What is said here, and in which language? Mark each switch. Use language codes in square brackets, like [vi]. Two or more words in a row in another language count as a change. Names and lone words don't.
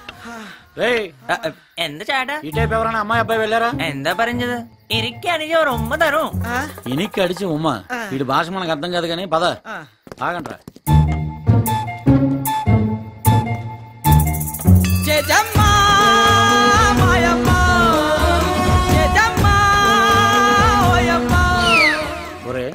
[ml] എന്ത് ചേട്ടാ ഈ ടൈപ്പ് [te] ఎవరైనా అమ్మాయి అబ్బాయి వెళ్ళారా? [ml] എന്താ പറഞ്ഞത്? എനിക്ക് അടിച്ച ഒരു ഉമ്മ തരും. ഇനികി അടിച്ചി ഉമ്മ. [te] వీడి భాష మనకు అర్థం కాదు కానీ పద. ఆగండ్రా. ఒరే